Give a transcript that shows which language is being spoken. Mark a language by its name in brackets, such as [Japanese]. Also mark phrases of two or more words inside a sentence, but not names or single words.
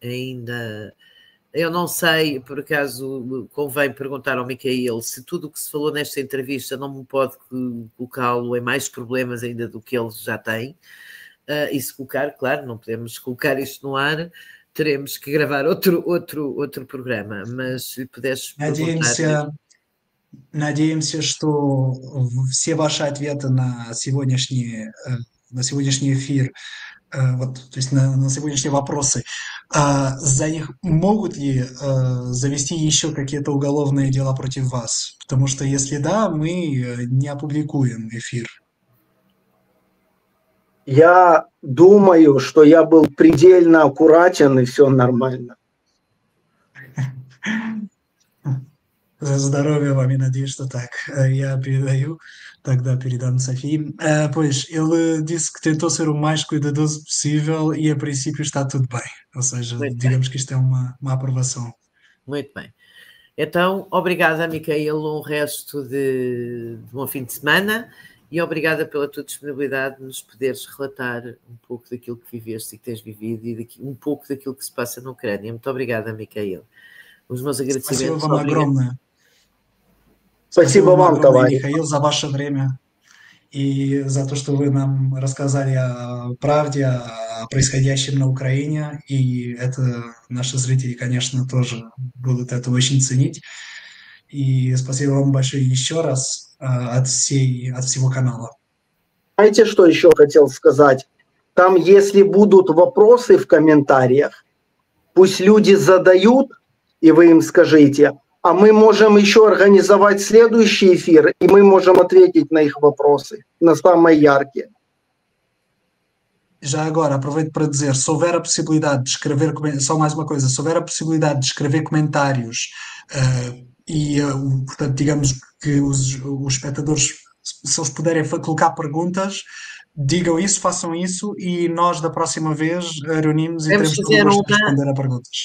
[Portuguese] Ainda, eu não sei, por acaso convém perguntar ao Micael se tudo o que se falou nesta entrevista não me pode colocá-lo em mais problemas ainda do que ele já tem. E se colocar, claro, não podemos colocar isto no ar, teremos que gravar outro programa, mas se puderes perguntar... [Russian] Надеемся, что все ваши ответы на сегодняшний эфир, вот, то есть на сегодняшние вопросы, за них могут ли завести еще какие-то уголовные дела против вас? Потому что если да, мы не опубликуем эфир. Я думаю, что я был предельно аккуратен и все нормально. Здоровья вам, и надеюсь, что так. Я peredam Sophie. [Portuguese] Pois, ele disse que tentou ser o mais cuidadoso possível e, a princípio, está tudo bem. Ou seja, digamos que isto é uma aprovação. Muito bem. Então, obrigada, Micael, um resto de bom fim de semana e obrigada pela tua disponibilidade de nos poderes relatar um pouco daquilo que viveste e que tens vivido e um pouco daquilo que se passa na Ucrânia. Muito obrigada, Micael. Os meus agradecimentos. [Russian] Спасибо вам огромное. Спасибо вам, товарищ. Михаил, за ваше время и за то, что вы нам рассказали о правде, о происходящем на Украине. И это наши зрители, конечно, тоже будут это очень ценить. И спасибо вам большое еще раз от всего канала. Знаете, что еще хотел сказать? Там, если будут вопросы в комментариях, пусть люди задают, и вы им скажите, а мы можем еще организовать следующий эфир, и мы можем ответить на их вопросы, на самые яркие. [Portuguese] Já agora, aproveito para dizer, se houver a possibilidade de escrever, só mais uma coisa, se houver a possibilidade de escrever comentários portanto, digamos que os espectadores, se eles puderem colocar perguntas, digam isso, façam isso e nós da próxima vez reunimos e teremos que responder a perguntas.